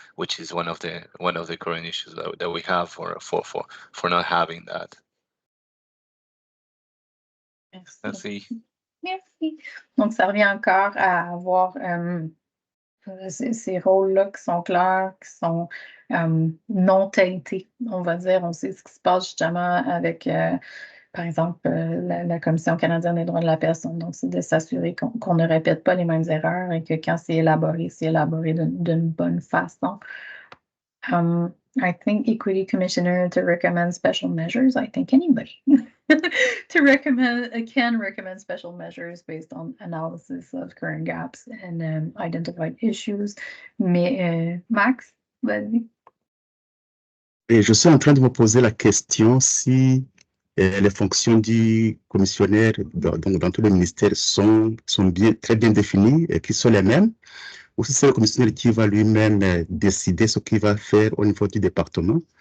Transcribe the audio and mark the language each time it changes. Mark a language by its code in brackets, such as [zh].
[en] Which is one of the current issues that we have for not having that. [fr] Merci. Merci. Merci. Donc, ça revient encore à avoir ces rôles-là qui sont clairs, qui sont non taintés, on va dire. On sait ce qui se passe justement avec, par exemple, la Commission canadienne des droits de la personne. Donc, c'est de s'assurer qu'on ne répète pas les mêmes erreurs et que quand c'est élaboré d'une bonne façon. [en] I think Equity Commissioner to recommend special measures. I think anybody can recommend special measures based on analysis of current gaps and identified issues. [fr] Mais Max, vas-y. Et je suis en train de me poser la question si les fonctions du commissionnaire dans tous les ministères sont très bien définies et qui sont les mêmes, ou si c'est le commissionnaire qui va lui-même décider ce qu'il va faire au niveau du département.